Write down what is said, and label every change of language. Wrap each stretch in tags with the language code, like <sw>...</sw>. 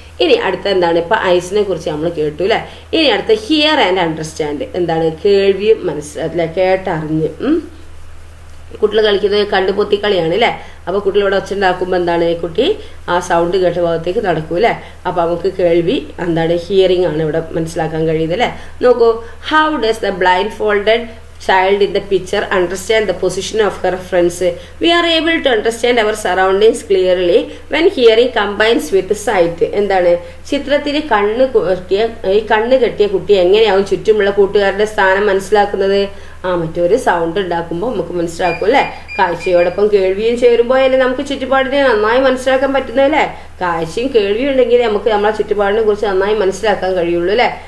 <ml>ഇനി അടുത്ത എന്താണ് ഇപ്പം ഐസിനെ കുറിച്ച് നമ്മൾ കേട്ടു അല്ലേ. ഇനി അടുത്ത</ml> <en>Hear and understand.</en> <ml>എന്താണ് കേൾവിയും മനസ്സിലാക്കില്ല കേട്ടറിഞ്ഞ്. കുട്ടികൾ കളിക്കുന്നത് കണ്ടുപൊത്തിക്കളിയാണ് അല്ലേ. അപ്പോൾ കുട്ടികൾ ഇവിടെ ഒച്ച ഉണ്ടാക്കുമ്പോൾ എന്താണ്, കുട്ടി ആ സൗണ്ട് കേട്ട ഭാഗത്തേക്ക് നടക്കും അല്ലേ. അപ്പോൾ നമുക്ക് കേൾവി എന്താണ്, ഹിയറിംഗ് ആണ് ഇവിടെ മനസ്സിലാക്കാൻ കഴിയുന്നത് അല്ലേ.</ml> <en>നോക്കൂ, how does the blindfolded child in the picture understand the position of her friends? We are able to understand our surroundings clearly when hearing combines with sight.</en> <ml>എന്താണ്, ചിത്രത്തിൽ കണ്ണ് കെട്ടിയ കുട്ടി എങ്ങനെയാവും ചുറ്റുമുള്ള കൂട്ടുകാരുടെ സ്ഥാനം മനസ്സിലാക്കുന്നത്? മറ്റൊരു സൗണ്ട് ഉണ്ടാക്കുമ്പോൾ നമുക്ക് മനസ്സിലാക്കും അല്ലേ. കാഴ്ചയോടൊപ്പം കേൾവിയും ചേരുമ്പോഴല്ലേ നമുക്ക് ചുറ്റുപാടിനെ നന്നായി മനസ്സിലാക്കാൻ പറ്റുന്നതല്ലേ. കാഴ്ചയും കേൾവിയും ഉണ്ടെങ്കിൽ നമുക്ക് നമ്മളെ ചുറ്റുപാടിനെ കുറിച്ച് നന്നായി മനസ്സിലാക്കാൻ കഴിയുള്ളൂ അല്ലേ.</ml>